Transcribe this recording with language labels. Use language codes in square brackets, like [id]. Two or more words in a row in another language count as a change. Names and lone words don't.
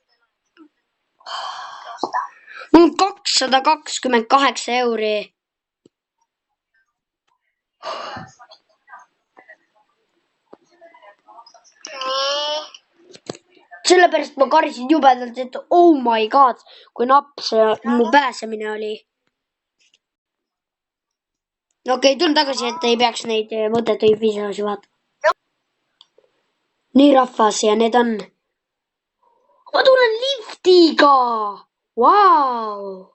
[et] Mul on 228 euri. Nii. Sellepärast ma karsin jubedalt, et [en] oh my god, [et] kui napp see mu pääsemine oli. Okei, tulen tagasi, et ei peaks neid mõttetuid videosi vaatama. Nii rahvas ja need on... Ma tulen liftiga! Vau!